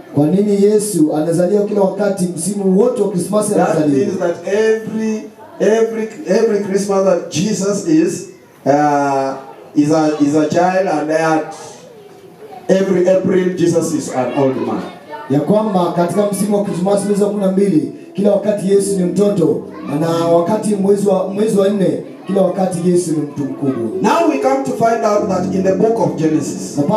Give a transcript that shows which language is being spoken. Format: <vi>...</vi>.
<sw>Kwa nini Yesu anazaliwa kila wakati, msimu wote wa Krismasi anazaliwa?</sw> <en>That means that every Christmas that Jesus is a child, and at every April Jesus is an old man.</en> <sw>Ya kwamba katika msimu wa Krismasi mwezi wa 12 kila wakati Yesu ni mtoto, na wakati mwezi wa 4 kila wakati Yesu ni mtu mkubwa.</sw> <en>Now we come to find out that in the book of Genesis,</en>